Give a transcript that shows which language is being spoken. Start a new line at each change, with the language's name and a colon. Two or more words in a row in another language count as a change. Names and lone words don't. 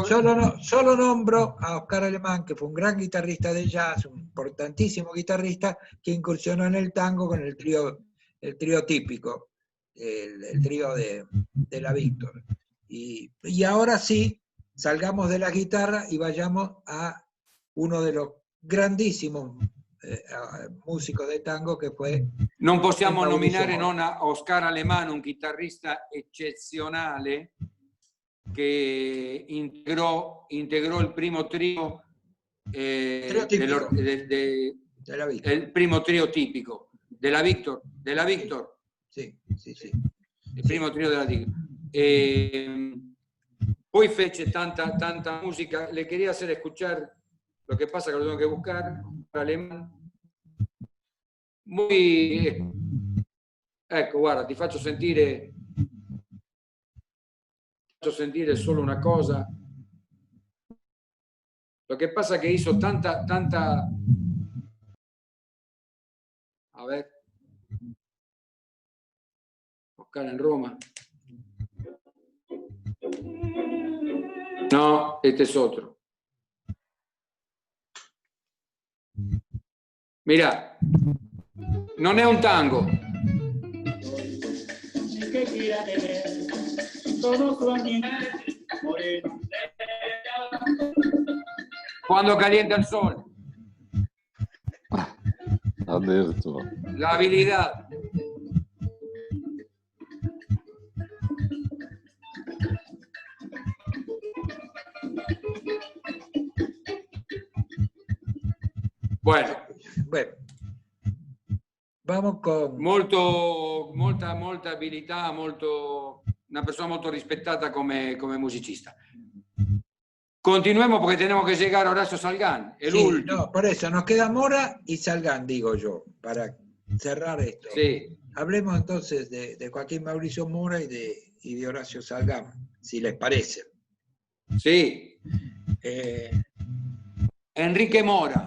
Spanish: solo nombro a Oscar Alemán, que fue un gran guitarrista de jazz, un importantísimo guitarrista, que incursionó en el tango con el trío típico, el trío de la Víctor. Y ahora sí, salgamos de la guitarra y vayamos a uno de los grandísimos músicos de tango
Italian: che fu... Non possiamo nominare non a Oscar Alemán, un chitarrista eccezionale che integrò il primo trio il primo trio tipico della Víctor. Sì. Il primo trio della Víctor. Poi fece tanta musica.
Spanish: Le quería hacer escuchar. Lo que pasa es que lo tengo que buscar, Alemán.
Italian: Ecco, guarda, ti faccio sentire solo una cosa.
Spanish: Lo que pasa es que hizo tanta... A ver. Buscar en Roma. No, este es otro. Mira,
Italian: non è un tango.
Spanish: Cuando calienta el sol.
Italian: Addirittura.
Spanish: La habilidad. Bueno, vamos con...
Italian: Molta abilità, una persona molto rispettata come musicista.
Spanish: Continuemos porque tenemos que llegar a Horacio Salgán, el último. No, por eso, nos queda Mora y Salgán, digo yo, para cerrar esto. Sí. Hablemos entonces de Joaquín Mauricio Mora y de Horacio Salgán, si les parece. Sí. Enrique Mora.